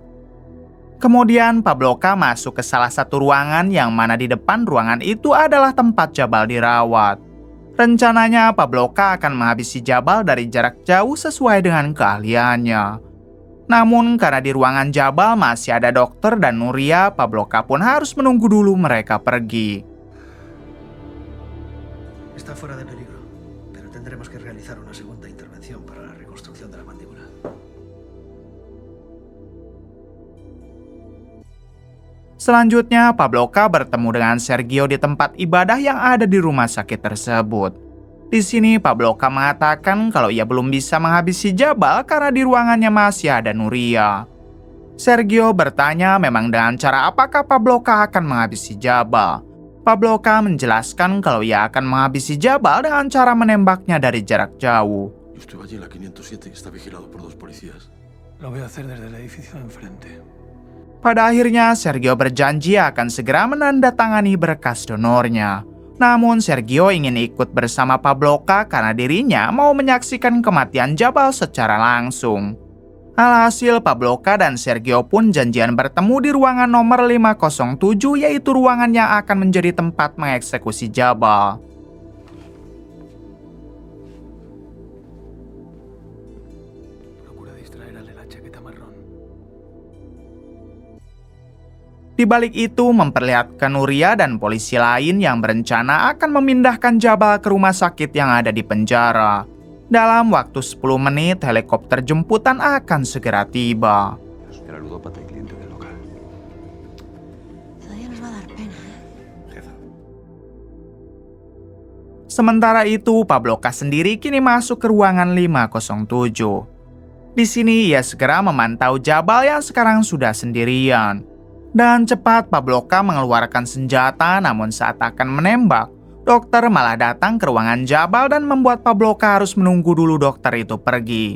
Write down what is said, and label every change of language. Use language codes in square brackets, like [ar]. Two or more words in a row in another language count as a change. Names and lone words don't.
[id] Kemudian Pabloka masuk ke salah satu ruangan yang mana di depan ruangan itu adalah tempat Jabal dirawat. Rencananya Pabloka akan menghabisi Jabal dari jarak jauh sesuai dengan keahliannya. Namun karena di ruangan Jabal masih ada dokter dan Nuria, Pabloka pun harus menunggu dulu mereka pergi. [es] Está fuera de peligro, pero tendremos que realizar una segunda intervención para la reconstrucción de la mandíbula. [id] Selanjutnya, Pabloka bertemu dengan Sergio di tempat ibadah yang ada di rumah sakit tersebut. Di sini, Pabloka mengatakan kalau ia belum bisa menghabisi Jabal karena di ruangannya masih ada Nuria. Sergio bertanya memang dengan cara apakah Pabloka akan menghabisi Jabal. Pabloka menjelaskan kalau ia akan menghabisi Jabal dengan cara menembaknya dari jarak jauh. [es] Yo estuve allí en la 507 y está vigilado por 2 policías. Lo voy a hacer desde el edificio de enfrente. [id] Pada akhirnya, Sergio berjanji akan segera menandatangani berkas donornya. Namun, Sergio ingin ikut bersama Pabloka karena dirinya mau menyaksikan kematian Jabal secara langsung. Alhasil, Pabloka dan Sergio pun janjian bertemu di ruangan nomor 507, yaitu ruangan yang akan menjadi tempat mengeksekusi Jabal. [es] Procura distraer al de la chaqueta marrón. [id] Di balik itu memperlihatkan Nuria dan polisi lain yang berencana akan memindahkan Jabal ke rumah sakit yang ada di penjara. Dalam waktu 10 menit, helikopter jemputan akan segera tiba. [es] Era ludópata y cliente del local. Todavía nos va a dar pena, ¿eh? Jefa. [id] Sementara itu, Pabloka sendiri kini masuk ke ruangan 507. Di sini ia segera memantau Jabal yang sekarang sudah sendirian. Dan cepat Pabloka mengeluarkan senjata, namun saat akan menembak, dokter malah datang ke ruangan Jabal dan membuat Pabloka harus menunggu dulu dokter itu pergi.